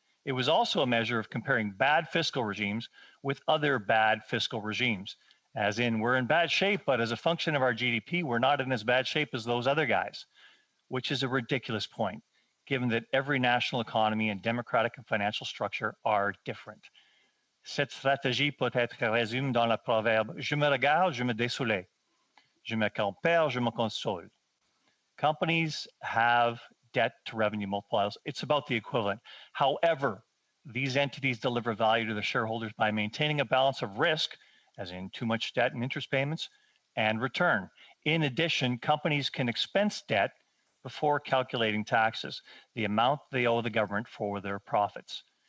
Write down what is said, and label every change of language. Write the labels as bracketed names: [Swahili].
[English] It was also a measure of comparing bad fiscal regimes with other bad fiscal regimes, as in, we're in bad shape, but as a function of our GDP, we're not in as bad shape as those other guys, which is a ridiculous point, given that every national economy and democratic and financial structure are different. [French] Cette stratégie peut être résumée dans le proverbe « Je me regarde, je me désole. Je me compare, je me console ». [English] Companies have debt to revenue multipliers. It's about the equivalent. However, these entities deliver value to their shareholders by maintaining a balance of risk, as in too much debt and interest payments, and return. In addition, companies can expense debt before calculating taxes, the amount they owe the government for their profits.